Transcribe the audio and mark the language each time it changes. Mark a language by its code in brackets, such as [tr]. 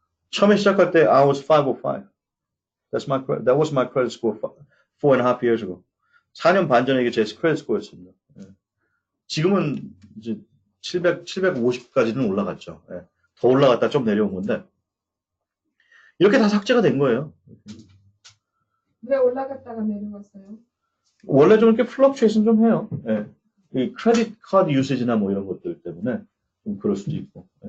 [ko] 처음에 시작할 때 [en] I was 505. That was my credit score 4.5 years ago. [ko] 4년 반 전에 이게 제 크레딧 스코어였습니다. 예. 지금은 이제 750까지는 올라갔죠. 예. 더 올라갔다 좀 내려온 건데 이렇게 다 삭제가 된 거예요. 왜 올라갔다가 내려갔어요? 원래 좀 이렇게 플럭추에이션 좀 해요. 예. 이 크레딧 카드 유세지나 뭐 이런 것들 때문에 좀 그럴 수도 있고.